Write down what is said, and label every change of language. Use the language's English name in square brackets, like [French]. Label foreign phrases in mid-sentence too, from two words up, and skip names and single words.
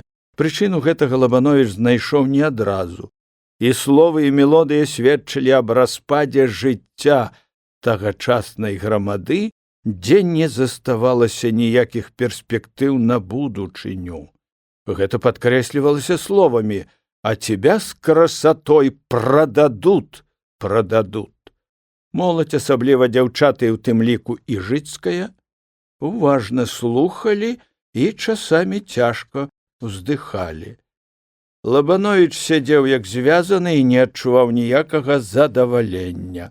[Belarusian] Прычыну гэтага Лабановіч знайшоў не адразу. І словы і мелодыя сведчылі аб распадзе жыцця тагачаснай грамады, дзе не заставалася ніякіх перспектыў на будучыню. Гэта падкрэслівалася словамі: [Russian] «А тебя с красотой продадут, продадут». [Belarusian] Моладзь, асабліва дзяўчаты, у тым ліку Іжыцкая, уважна слухалі і часамі цяжка ўздыхалі. Лабановіч сядзеў як звязаны і не адчуваў ніякага задавалення.